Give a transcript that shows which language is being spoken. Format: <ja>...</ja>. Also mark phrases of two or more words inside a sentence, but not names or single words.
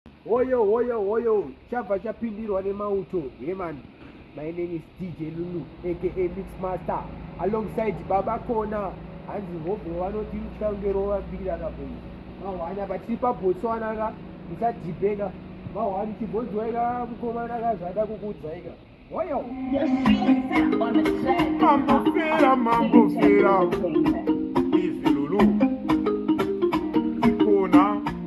<sn>Hoyo, hoyo, hoyo, chabva chapindirwa nemauto.</sn> <en>Yeah, man. My name is D J Lulu, A K A Mix Master. Alongside Baba Kona.</en> <sn>Hanzi Hobho vanoti uchange rova mbiri akabvunza. Mahwana, but tiri paBotswana ka, musadhibheka. Mahwana, chibhonzo ka, mukomana ka, zvada kukuudza ika. Hoyo. Mambo fera, mambo fera. Easy Lulu. Zikona.</sn>